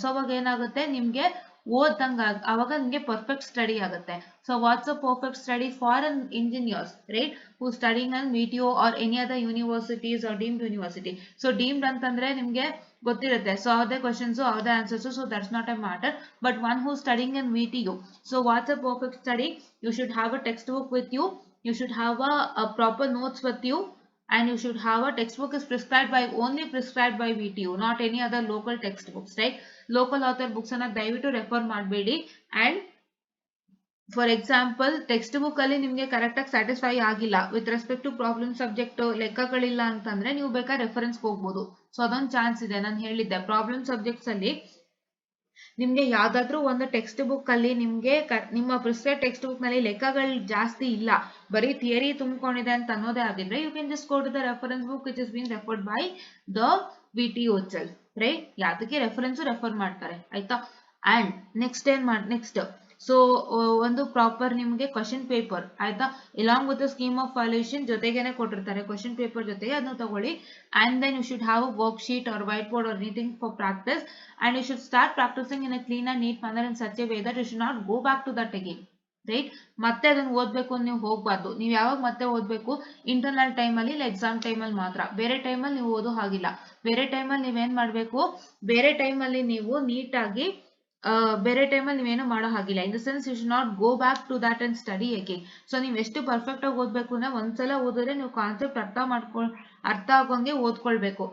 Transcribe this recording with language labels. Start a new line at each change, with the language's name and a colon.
Kannada: So ಅವಾಗ ಏನಾಗುತ್ತೆ, ನಿಮ್ಗೆ ಓದ್ದಂಗ ಅವಾಗ ನಿಮ್ಗೆ ಪರ್ಫೆಕ್ಟ್ ಸ್ಟಡಿ ಆಗುತ್ತೆ.
English: So what's a perfect study for an engineers, right, who studying in VTU or any other universities or deemed university.
Kannada: So deemed ಅಂತಂದ್ರೆ ನಿಮ್ಗೆ ಗೊತ್ತಿರುತ್ತೆ. ಸೊ ಅವ್ರದೇ ಕ್ವಶನ್ಸ್ ಅವ್ರದೇ answers,
English: So that's not a matter. But one who studying in VTU, so what's a perfect study? You should have a textbook with you, you should have a proper notes with you, and you should have a textbook is only prescribed by VTU, not any other local textbooks, right?
Kannada: Local author books ಅನ್ನ ದಯವಿಟ್ಟು refer ಮಾಡಬೇಡಿ.
English: and for example
Kannada: text book ಅಲ್ಲಿ ನಿಮ್ಗೆ correct ಆಗಿ satisfy ಆಗಿಲ್ಲ with respect to problem subject ಲೆಕ್ಕಗಳಿಲ್ಲ ಅಂತಂದ್ರೆ ನೀವು ಬೇಕಾದ್ರೆ ರೆಫರೆನ್ಸ್ ಹೋಗ್ಬೋದು. ಸೊ ಅದೊಂದು ಚಾನ್ಸ್ ಇದೆ. ನಾನು ಹೇಳಿದ್ದೆ ಪ್ರಾಬ್ಲಮ್ ಸಬ್ಜೆಕ್ಟ್ಸ್ ಅಲ್ಲಿ ನಿಮ್ಗೆ ಯಾವ್ದಾದ್ರು ಒಂದು ಟೆಕ್ಸ್ಟ್ ಬುಕ್ ಅಲ್ಲಿ ನಿಮ್ಗೆ ನಿಮ್ಮ ಪ್ರಿಸ್ಕ್ರೈಬ್ ಟೆಕ್ಸ್ಟ್ ಬುಕ್ ನಲ್ಲಿ ಲೆಕ್ಕಗಳು ಜಾಸ್ತಿ ಇಲ್ಲ, ಬರೀ ಥಿಯರಿ ತುಂಬಿಕೊಂಡಿದೆ ಅಂತ ಅನ್ನೋದೇ ಆಗಿದ್ರೆ
English: you can just go to the reference book which is been referred by the VTU itself,
Kannada: right. ಯಾವ್ದಕ್ಕೆ ರೆಫರೆನ್ಸ್ ರೆಫರ್ ಮಾಡ್ತಾರೆ ಆಯ್ತಾ. ಅಂಡ್ ನೆಕ್ಸ್ಟ್ ಸೊ ಒಂದು ಪ್ರಾಪರ್ ನಿಮ್ಗೆ ಕ್ವಶನ್ ಪೇಪರ್ ಆಯ್ತಾ, ಇಲಾಂಗ್ ವಿತ್ ಸ್ಕೀಮ್ ಆಫ್ ವ್ಯಾಲ್ಯೂಯೇಷನ್ ಜೊತೆಗೇನೆ ಕೊಟ್ಟಿರ್ತಾರೆ ಕ್ವಶನ್ ಪೇಪರ್ ಜೊತೆಗೆ, ಅದನ್ನ ತಗೊಳ್ಳಿ.
English: And then you should have a worksheet or whiteboard or anything for practice, and you should start practicing in a clean and neat manner in such a way that you should not go back to that again, right.
Kannada: ಮತ್ತೆ ಅದನ್ನ ಓದ್ಬೇಕು ಅಂತ ನೀವು ಹೋಗ್ಬಾರ್ದು. ನೀವು ಯಾವಾಗ ಮತ್ತೆ ಓದ್ಬೇಕು, ಇಂಟರ್ನಲ್ ಟೈಮಲ್ಲಿ ಇಲ್ಲ ಎಕ್ಸಾಮ್ ಟೈಮಲ್ಲಿ ಮಾತ್ರ. ಬೇರೆ ಟೈಮಲ್ಲಿ ನೀವು ಓದೋ ಹಾಗಿಲ್ಲ. ಬೇರೆ ಟೈಮಲ್ಲಿ ನೀವೇನ್ ಮಾಡ್ಬೇಕು, ಬೇರೆ ಟೈಮಲ್ಲಿ ನೀವು ನೀಟಾಗಿ ಬೇರೆ ಟೈಮಲ್ಲಿ ನೀವೇನು ಮಾಡೋ ಹಾಗಿಲ್ಲ.
English: In the sense you should not go back to that and study again.
Kannada: So ನೀವು ಎಷ್ಟು ಪರ್ಫೆಕ್ಟ್ ಆಗಿ ಓದ್ಬೇಕು ಅಂದ್ರೆ ಒಂದ್ಸಲ ಓದಿದ್ರೆ ನೀವು ಕಾನ್ಸೆಪ್ಟ್ ಅರ್ಥ ಆಗೋಂಗೆ ಓದ್ಕೊಳ್ಬೇಕು.